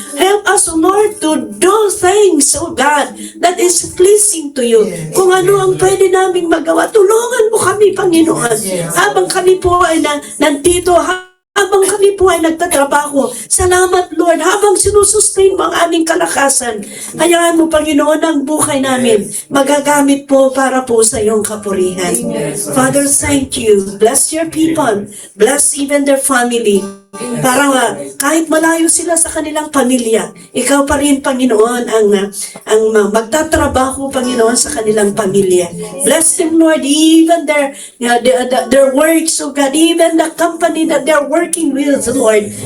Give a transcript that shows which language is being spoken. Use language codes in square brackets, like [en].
[en] Help us, oh Lord, to do things, oh God, that is pleasing to you. [tl] Kung ano ang pwede naming magawa, tulungan mo kami, Panginoon. Habang kami po ay nandito, habang kami po ay nagtatrabaho. Salamat, Lord, habang sinusustain mo ang aming kalakasan. Hayaan mo, Panginoon, ang buhay namin magagamit po para po sa iyong kapurihan. [en] Father, thank you. Bless your people. Bless even their family. [tl] Para kahit malayo sila sa kanilang pamilya, ikaw pa rin, Panginoon, ang magtatrabaho, Panginoon, sa kanilang pamilya. [en] Bless them, Lord, even their works, oh God, even the company that they're working with, Lord.